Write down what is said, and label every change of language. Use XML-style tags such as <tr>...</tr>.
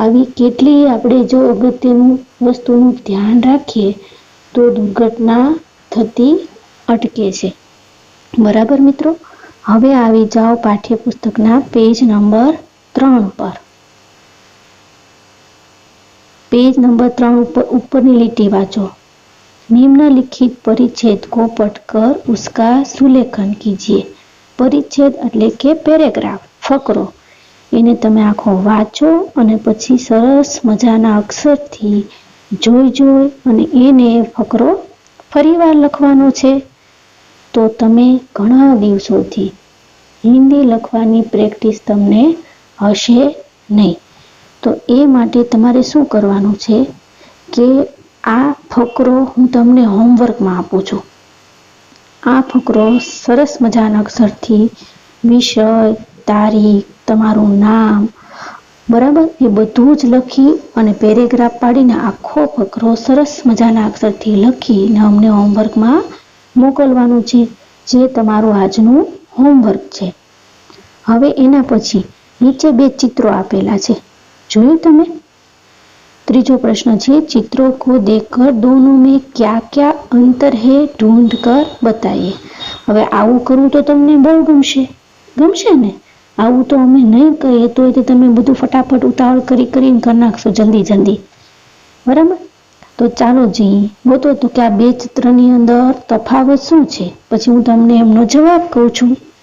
<gu>આવી કેટલી આપણે જો અગત્યનું વસ્તુનું ધ્યાન રાખીએ તો દુર્ઘટના થતી અટકે છે। બરાબર મિત્રો? હવે આવી જાઓ પાઠ્યપુસ્તકના પેજ નંબર 3 પર।</gu> <hi>Page number 3</hi> <gu>ऊपरनी litti वाँचो।</gu> <hi>निम्नलिखित परिच्छेद को पढ़कर उसका सुलेखन कीजिए।</hi> <gu>परिच्छेद એટલે કે પેરેગ્રાફ, ફકરો એને તમે આખો વાંચો અને પછી સરસ મજાના અક્ષરથી જોઈ અને એને ફકરો ફરીવાર લખવાનો છે। તો તમે ઘણા દિવસોથી હિન્દી લખવાની પ્રેક્ટિસ તમને હશે નહીં। તો એ માટે તમારે શું કરવાનું છે કે આ ફકરો હું તમને હોમવર્કમાં આપું છું। આ ફકરો સરસ મજાના અક્ષરથી વિષય, તારીખ, તમારું નામ, બરાબર, એ બધું જ લખી અને પેરેગ્રાફ પાડીને આખો ફકરો સરસ મજાના અક્ષરથી લખીને અમને હોમવર્કમાં મોકલવાનું છે, જે તમારું આજનું હોમવર્ક છે। હવે એના પછી નીચે બે ચિત્રો આપેલા છે, જોયું તમે? ત્રીજો પ્રશ્ન છે,</gu> <hi>चित्रों को देखकर दोनों में क्या क्या अंतर है ढूंढ कर बताइए।</hi> <gu>હવે આવું કરવું તો તમને બહુ ગમશે ને? આવું તો અમે નહીં કહીએ તો તમે બધું ફટાફટ ઉતાવળ કરીને કરી નાખશો જલ્દી, બરાબર? તો ચાલો જઈએ, ગોતો તો કે આ બે ચિત્રની અંદર તફાવત શું છે, પછી હું તમને એમનો જવાબ કહું છું।</gu>